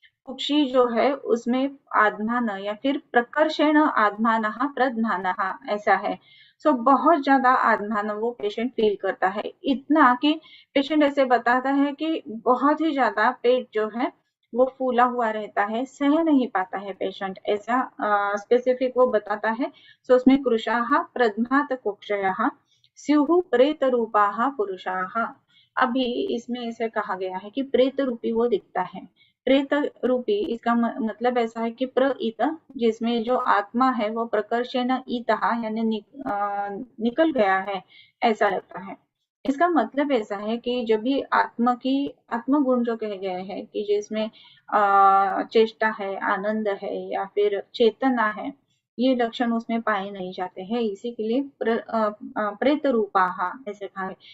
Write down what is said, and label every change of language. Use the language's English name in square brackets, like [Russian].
[Hindi] कुक्षी जो है उसमें आत्मान या फिर प्रकर्षेण आत्मान प्रधान ऐसा है। सो बहुत ज्यादा आत्मान वो पेशेंट फील करता है, इतना कि पेशेंट ऐसे बताता है कि बहुत ही ज्यादा पेट जो है वो फूला हुआ रहता है, सह नहीं पाता है पेशेंट, ऐसा स्पेसिफिक वो बताता है। [Sanskrit] सो उसमें कृशाः प्रध्मात कुक्षयः स्युः प्रेत रूपाः पुरुषाः। [Hindi] अभी इसमें ऐसे कहा गया है कि प्रेत रूपी वो दिखता है। प्रेत रूपी इसका मतलब ऐसा है कि प्रईत, जिसमें जो आत्मा है वो प्रकर्षेण ईतः यानी निकल गया है, ऐसा लगता है। इसका मतलब ऐसा है कि जब भी आत्म गुण जो कहे गए हैं कि जिसमें चेष्टा है, आनंद है या फिर चेतना है, ये लक्षण उसमें पाए नहीं जाते हैं, इसी के लिए प्रेत रूपाहा ऐसे कहा है।